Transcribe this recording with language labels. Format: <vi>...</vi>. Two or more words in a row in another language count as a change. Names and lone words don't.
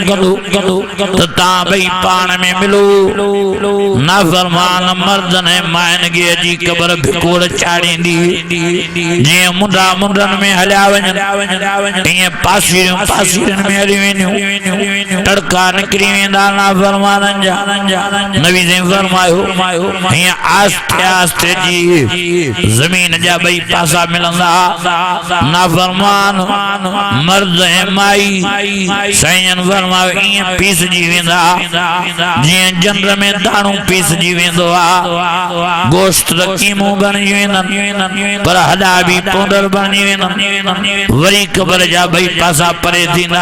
<sd>कंदो त तव्हां ॿई पाण में मिलो नाफरमान मर्दनि ऐं माइनि खे अची कब्र भिकोड़ चाढ़ींदी जीअं मुंडन में हलिया वञनि ईअं पासीरनि में हली वेंदियूं तड़का निकिरी वेंदा नाफरमाननि जा नबी ने फरमायो हिया आस्ते आस्ते जी जमीन जा बई पासा मिलंदा नाफरमान मर्द ऐं माई साईं फरमायो ईअं पीसजी वेंदा जीअं जंद्र में दाणू पीसजी वेंदो आहे गोश्त त कीमो बणिजी वेंदनि पर हॾा बि पोंदर बणिजी वेंदनि वरी क़बर जा ॿई पासा परे थींदा</sd>